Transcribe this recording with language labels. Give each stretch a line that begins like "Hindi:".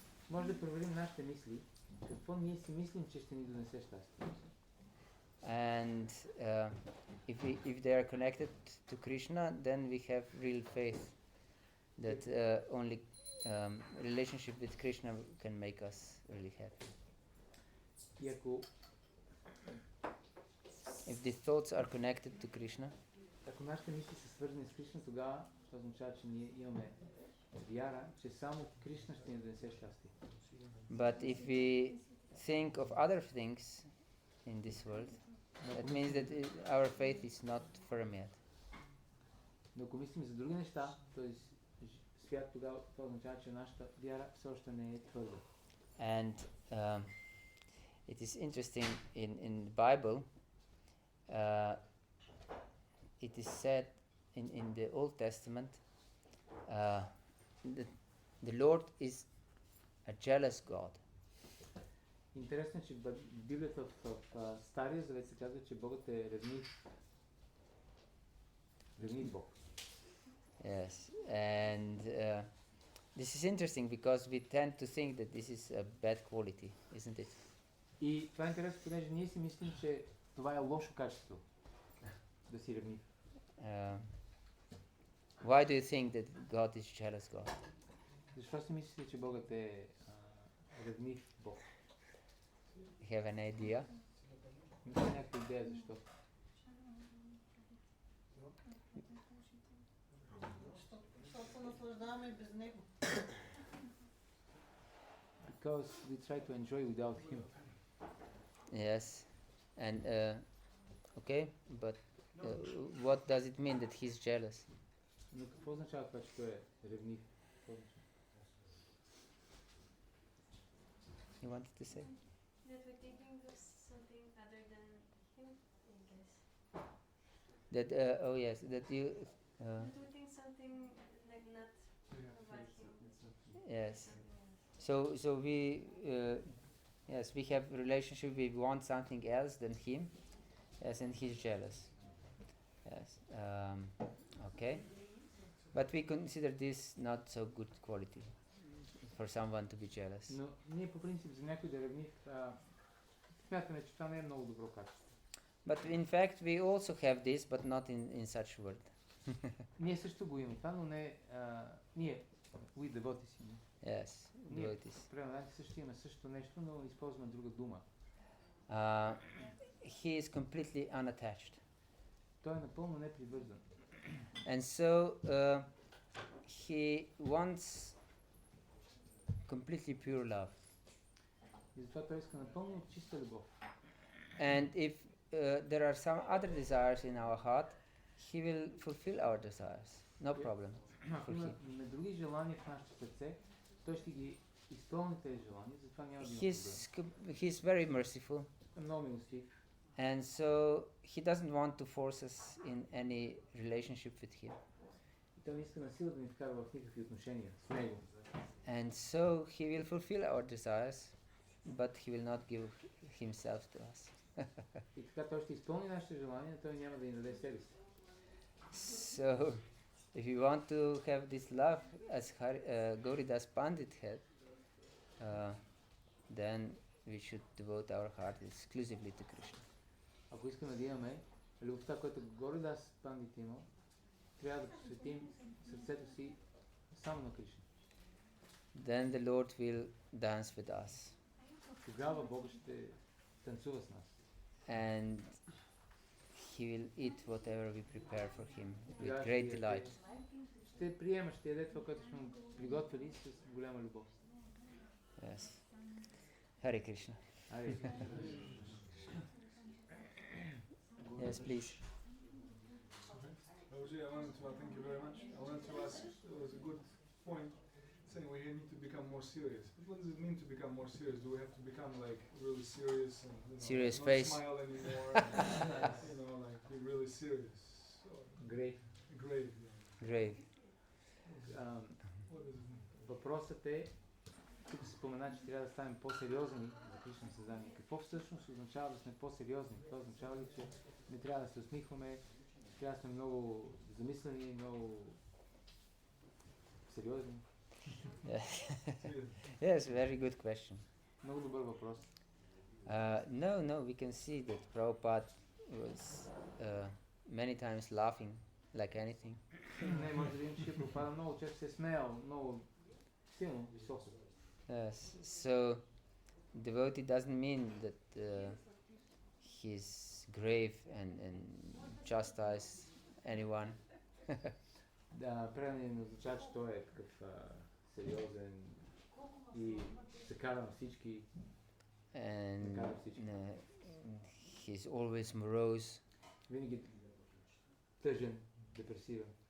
Bulgarian: Може да проверим нашите мисли, какво ние си мислим, че ще ни донесе щастие.
English: And if they are connected to Krishna, then we have real faith that only relationship with Krishna can make us really happy.
Bulgarian: И ако
English: If the thoughts are connected to Krishna,
Bulgarian: нашите мисли са свързани с Кришна, тогава това означава, че ние имаме вяра, че само Кришна ще ни донесе щастие.
English: but if we think of other things in this world, that means that our faith is not firm yet.
Bulgarian: Но ако мислим за други неща, т.е. свят, тогава това означава, че нашата вяра все още не е твърда.
English: And it is interesting in the Bible, it is said in the Old Testament, that the Lord is a jealous God.
Bulgarian: Интересно е, че в Библията в Стария Завет се казва, че Богът е ревнив Бог.
English: Yes, and this is interesting because we tend to think that this is a bad quality, isn't it?
Bulgarian: И това е интересно, понеже ние си мислим, че това е лошо качество, да си ревнив.
English: Why do you think that God is jealous God?
Bulgarian: Защо си мислите, че Богът е ревнив Бог?
English: You have an idea?
Bulgarian: Имате някаква идея защо? Защото се наслаждаваме без него.
English: Because we try to enjoy without him. Yes, and okay, but what does it mean that he's jealous?
Bulgarian: Но какво означава това, че той е ревнив?
English: You wanted to say? That we're thinking of something other than him, I guess. That oh yes, that you That we think something like not about him. yes. So we yes, we have relationship. We want something else than him, yes, and he's jealous. Yes, okay, but we consider this not so good quality for someone to be jealous.
Bulgarian: Но ние по принцип за някой да е ревнив, смятаме, че това не е много добро качество.
English: But in fact, we also have this, but not in such word.
Bulgarian: Ние също го имаме това, но не ние,
English: we devotees. Yes,
Bulgarian: Ние
English: devotees.
Bulgarian: примерно също имаме същото нещо, но използваме друга дума.
English: He is completely unattached,
Bulgarian: Той е напълно непривързан.
English: and so he wants completely pure love.
Bulgarian: И затова той иска напълно чиста любов.
English: And if there are some other desires in our heart, he will fulfill our desires. No problem.
Bulgarian: Ако има други желания в нашето сърце, той ще ги изпълни тези желания, затова няма да има проблем.
English: He's very merciful,
Bulgarian: Много милостив.
English: and so he doesn't want to force us in any relationship with him.
Bulgarian: И той не иска насила да ни вкарва в никакви отношения с него.
English: And so he will fulfill our desires, but he will not give himself to us.
Bulgarian: И така той ще изпълни нашите желания, но той няма да ни даде себе си.
English: So, if you want to have this love as Gauridas Pandit had, then we should devote our heart exclusively to Krishna.
Bulgarian: Ако искаме да имаме любовта, която Горидас Пандит има, трябва да посветим сърцето си само на Кришна.
English: Then the Lord will dance with us.
Bulgarian: Тогава Бог ще танцува с нас.
English: And he will eat whatever we prepare for him with
Bulgarian: Тогава
English: great
Bulgarian: ще
English: delight.
Bulgarian: Ще приема, ще яде това, което сме му приготвили с голяма любов.
English: Yes. Hare Krishna. Аре. Yes, please. Roger, I wanted to thank you very much. I wanted to ask, it was a good point, saying we need to become more serious. But what does it mean to become more serious? Do we have to become like really serious and Serious not face. smile anymore? And, like be really serious. Great. Great. Grave. What does it mean?
Bulgarian: Въпросът е, тук се спомена, че трябва да станем по-сериозни за Кришна съзнание. Какво всъщност означава да сме по-сериозни? Това означава ли, че не трябва да се усмихваме, трябва да сме много замислени, много сериозни?
English: Yes, very good question.
Bulgarian: Много добър въпрос.
English: No, we can see that Prabhupada was many times laughing like anything.
Bulgarian: Не, може да видим, че Прабхупада много често се е смеял, много силно, високо.
English: Yes. So devotee doesn't mean that he's grave and chastise anyone.
Bulgarian: Да, преданин не означава, че той е такъв сериозен и се кара на всички.
English: And
Bulgarian: Така всички.
English: he's always morose.
Bulgarian: Винаги тъжен, депресивен.